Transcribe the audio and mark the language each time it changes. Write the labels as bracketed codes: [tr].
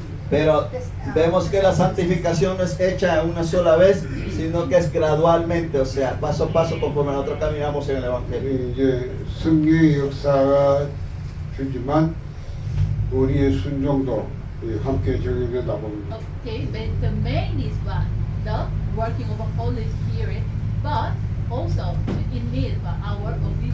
[es] Pero vemos que la santificación no es hecha una sola vez, sino que es gradualmente, o sea, paso a paso conforme nosotros caminamos en el Evangelio. [ko] 이제 성령의 역사가 주지만 우리의 순종도 함께 적용된다 봅니다. [en] Okay, but the main is what? The working of the Holy Spirit, but also it needs our obedience.